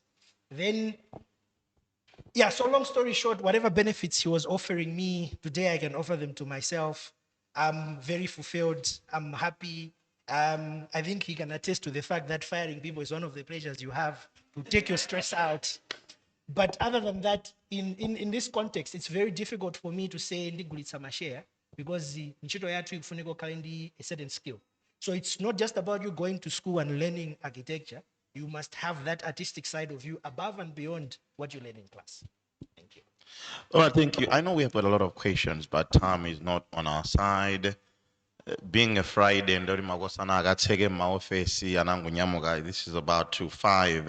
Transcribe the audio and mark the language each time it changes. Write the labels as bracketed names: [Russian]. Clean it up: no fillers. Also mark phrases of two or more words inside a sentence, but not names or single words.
[English] Then, yeah, so long story short, whatever benefits he was offering me, today I can offer them to myself. I'm very fulfilled. I'm happy. I think he can attest to the fact that firing people is one of the pleasures you have to take your stress out. But other than that, in this context, it's very difficult for me to say [Nyanja] ndigulitsa mashare [English] because [Nyanja] ntchito yathu ikufuneka ukhale ndi [English] a certain skill. So it's not just about you going to school and learning architecture. You must have that artistic side of you above and beyond what you learn in class. Thank you. All right, thank you. I know we have got a lot of questions, but time is not on our side. Being a Friday, and this is about 2:05.